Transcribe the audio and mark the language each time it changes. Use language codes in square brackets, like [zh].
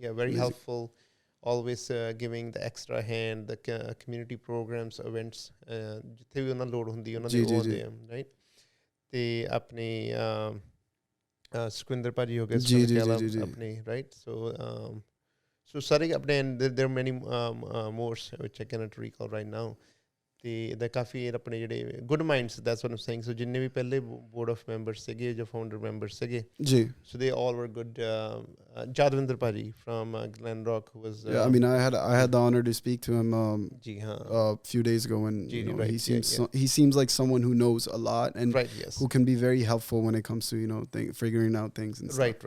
[en] very helpful always giving the extra hand the community programs events [pa] jithe vi ਉਹਨਾਂ ਲੋੜ ਹੁੰਦੀ ਉਹਨਾਂ ਦੇ ਉਹ ਦੇ [en] right [pa] ਤੇ ਆਪਣੇ [en] Sukhinder Paji [pa] ho gaya apne [en] right so sorry apne there are many more which I cannot recall right now [pa] ਤੇ ਇਹਦਾ ਕਾਫੀ ਆਪਣੇ ਜਿਹੜੇ good minds [en] that's what I'm saying [pa] ਸੋ ਜਿੰਨੇ ਵੀ ਪਹਿਲੇ ਬੋਰਡ ਆਫ ਮੈਂਬਰਸ ਸੀਗੇ ਜਾਂ ਫਾਊਂਡਰ ਮੈਂਬਰਸ ਸੀਗੇ ਜੀ [en] so they all were good Jadwinder Paji from Glen Rock who was yeah, I mean I had the honor to speak to him [pa] ji haan [en] a few days ago, and you know, right, he seems like someone who knows a lot and right, yes, who can be very helpful when it comes to, you know, figuring out things and stuff.